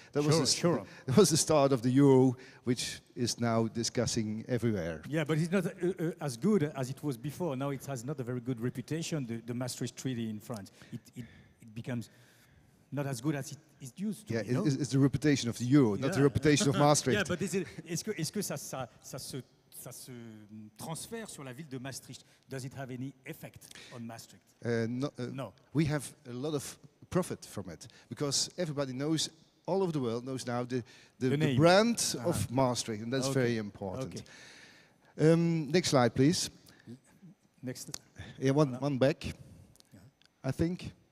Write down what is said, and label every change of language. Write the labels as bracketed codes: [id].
[en] That was the start of the euro, which is now discussing everywhere. Yeah, but it's not as good as it was before. Now it has not a very good reputation, the Maastricht Treaty in France. It becomes not as good as it used to be. Yeah, it's the reputation of the euro, not the reputation of Maastricht. Yeah, but [fr] est-ce que ça se transfère sur la ville de Maastricht? [en] Does it have any effect on Maastricht? No. We have a lot of profit from it because everybody knows, all over the world knows now the brand of Maastricht, and that's very important. Okay. Next slide, please. Next. Yeah, one back. I think.